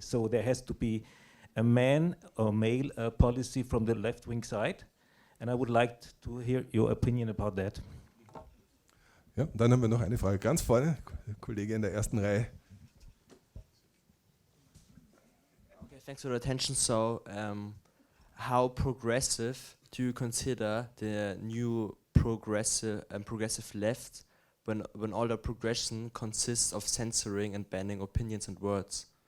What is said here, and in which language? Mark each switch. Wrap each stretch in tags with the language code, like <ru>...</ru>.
<en>So there has to be a man or male policy from the left-wing side, and I would like to hear your opinion about that.</en> <de>Ja, dann haben wir noch eine Frage ganz vorne, Kollege in der ersten Reihe.</de> <en>Okay, thanks for the attention. So, how progressive do you consider the new progressive left when all the progression consists of censoring and banning opinions and words?</en>